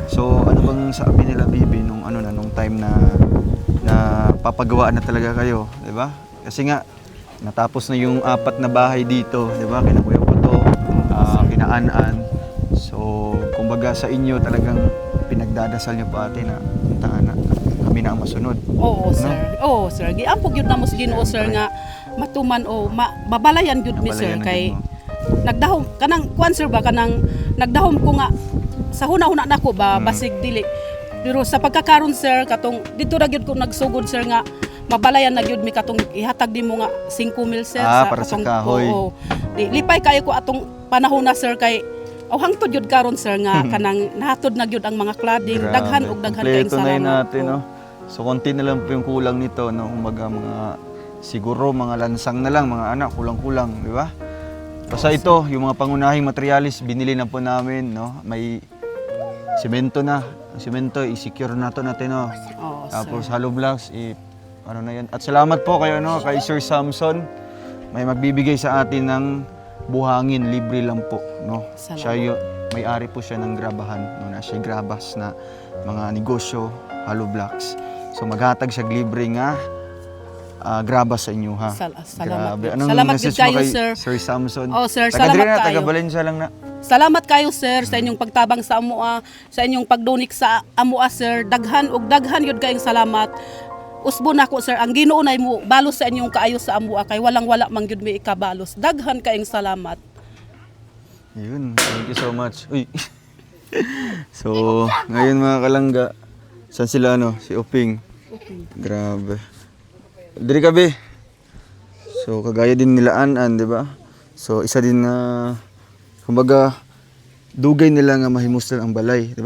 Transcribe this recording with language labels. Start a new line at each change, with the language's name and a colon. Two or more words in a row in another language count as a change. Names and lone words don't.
Filipino: So, ano bang sabi nila, Bibi, nung time na papagawa na talaga kayo, di ba? Kasi nga, natapos na yung 4 na bahay dito, di ba? Kina Kuya Puto, kina Anan. So, kumbaga sa inyo talagang pinagdadasal niyo po ate na kami na ang masunod. Oo, sir. Oo, sir.
Cebuano: Giampog gyud namo sa Ginoo, sir, nga matuman o mabalayan gyud mi, sir, Mabalayan na kay gyud mo. nagdahom kanang kuan, sir, ba kanang nagdahom ko nga sa hunahuna nako ba basig dili. Pero sa pagkakaron, sir, katong dito ra gyud ko nagsugod, sir, nga mabalayan na gyud mi katong ihatag nimo nga 5,000, sir, Para sa kahoy. Oo. Di lipay kayo ko atong panahon na, sir, kay hangtod gyud karon, sir, nga kanang nahatod na gyud ang mga cladding. Grabe. Daghan kayong Kompleto
Filipino: na yun
Cebuano: salamat.
Filipino: natin, no? So, konti na lang po yung kulang nito, no? Kumbaga, siguro mga lansang na lang, mga anak, kulang-kulang, di ba? Basta ito, yung mga pangunahing materialis, binili na po namin, no? May semento na. Ang semento, i-secure na to natin, no? Oo, Tapos sir. hollow blocks, ano na yan. At salamat po kayo, no? Kay Sir Samson. May magbibigay sa atin ng buhangin, libre lang po, no? Salamat. Siya may-ari po siya ng grabahan, no? Na siya grabas na mga negosyo, hollow blocks.
Cebuano: So maghatag siya libre nga grabas sa inyo, ha? Salamat.
Filipino: Grabe. Anong
Cebuano: Salamat message gyud kayo, mo kay sir. Sir Samson? Oh, sir, Taga salamat dire na, kayo. taga Valencia lang na. Salamat kayo sir sa inyong pagtabang sa amoa, sa inyong pagdonik sa amoa sir. Daghan ug daghan yun kayong salamat. Usbo na ko sir, ang Ginoo nay mo balos sa inyong kaayo sa amoa kay walang wala man gyud mi ikabalos. Daghan kayong salamat. Yun,
English: thank you so much.
Cebuano: Uy.
Filipino: So, ngayon mga kalangga, saan sila si Uping?
Cebuano: Grabe. Diri ka be.
Filipino: So, kagaya din nila An-An, di ba? So, isa din na, kumbaga,
Cebuano: dugay nila nga mahimuslan ang balay,
Filipino: di ba?